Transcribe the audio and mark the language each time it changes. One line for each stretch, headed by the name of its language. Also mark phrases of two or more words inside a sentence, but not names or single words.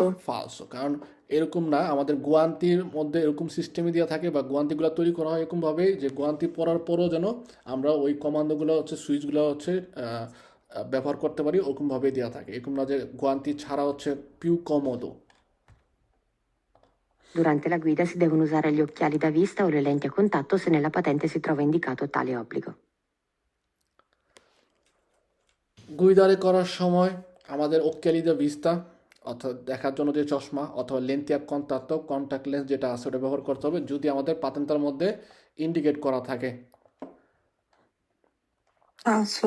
Bangla: ফালসো, কারণ এরকম না, আমাদের গুয়ান্তির মধ্যে এরকম সিস্টেমই দেওয়া থাকে বা গুয়ান্তিগুলো তৈরি করা হয় এরকমভাবে যে গুয়ান্তি পরার পরও যেন আমরা ওই কমান্ডোগুলো হচ্ছে সুইচগুলো হচ্ছে ব্যবহার করতে পারি, ওরকমভাবেই দেওয়া থাকে, এরকম না যে গুয়ান্তি ছাড়া হচ্ছে
Italian: più comodo. Durante la guida si devono usare gli occhiali da vista o le lenti a contatto se nella patente si trova indicato tale obbligo.
Bangla: গুইদারে করার সময় আমাদের
Italian: occhiali da vista
Bangla: অর্থাৎ দেখার জন্য যে চশমা অথবা লেন্তিয়া
English: contact lens
Bangla: যেটা আছে ওটা ব্যবহার করতে হবে যদি আমাদের পাতেন্তার মধ্যে ইন্ডিকেট করা থাকে। ফালসো।